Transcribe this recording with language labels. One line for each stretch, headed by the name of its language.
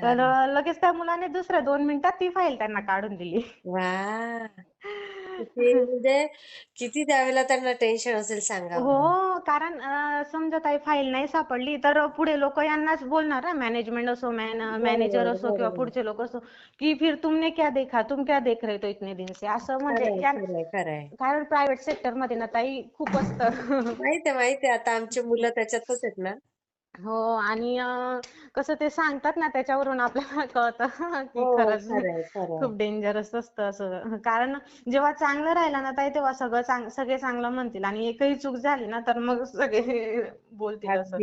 Marathi: तर लगेच त्या मुलाने दुसऱ्या 2 मिनिटात ती फाईल त्यांना काढून दिली. वा. किती म्हणजे किती त्यावेळेला त्यांना टेन्शन असेल सांगा हो, बरं. कारण समजा काही फाईल नाही सापडली तर पुढे लोक यांनाच बोलणार ना मॅनेजमेंट असो मॅनेजर बरोबर असो किंवा बरोबर. पुढचे लोक असो की
Hindi: फिर तुमने क्या देखा तुम क्या देख रहे हो इतने दिन से
Marathi: असं म्हणजे खरंय खरंय खरंय. कारण प्रायव्हेट सेक्टर मध्ये ना ताई खूप असतं. माहिती आहे आता आमची मुलं त्याच्यातच आहेत ना. हो आणि कसं ते सांगतात ना त्याच्यावरून आपल्याला कळतं की हो. खरंच खरंय खरंय. खूप डेंजरस असतं असं. कारण जेव्हा चांगलं राहिलं ना ताई तेव्हा सगळे चांगलं म्हणतील आणि एकही चूक झाली ना तर मग सगळे बोलतील असं